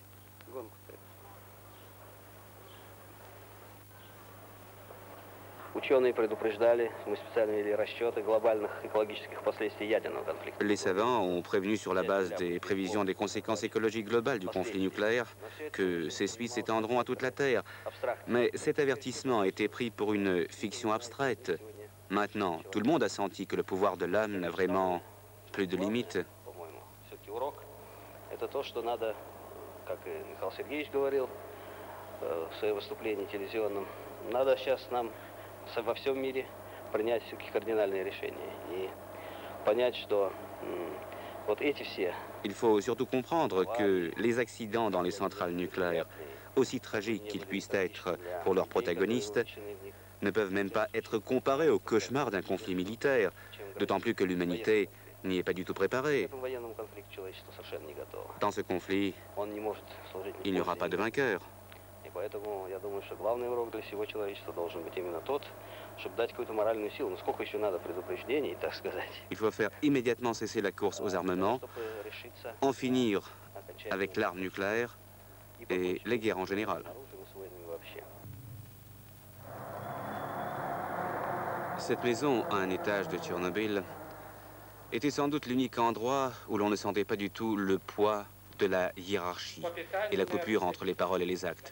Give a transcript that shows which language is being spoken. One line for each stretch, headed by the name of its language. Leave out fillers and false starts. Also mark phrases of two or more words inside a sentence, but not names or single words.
French: Les savants ont prévenu sur la base des prévisions des conséquences écologiques globales du conflit nucléaire que ces suites s'étendront à toute la Terre. Mais cet avertissement a été pris pour une fiction abstraite. Maintenant, tout le monde a senti que le pouvoir de l'âme n'a vraiment plus de limites.
Russian: Во всем мире принять все-таки кардинальные решения и понять, что вот эти все...
French: Il faut surtout comprendre que les accidents dans les centrales nucléaires, aussi tragiques qu'ils puissent être pour leurs protagonistes, ne peuvent même pas être comparés au cauchemar d'un conflit militaire, d'autant plus que l'humanité n'y est pas du tout préparée. Dans ce conflit, il n'y aura pas de vainqueur.
Russian: Поэтому я думаю, что главный урок для всего человечества должен быть именно тот, чтобы дать какую-то моральную силу. Но сколько еще надо предупреждений, так сказать.
French: Il faut faire immédiatement cesser la course aux armements, en finir avec l'arme nucléaire et les guerres en général. Cette maison à un étage de Tchernobyl était sans doute l'unique endroit où l'on ne sentait pas du tout le poids de la hiérarchie et la coupure entre les paroles et les actes.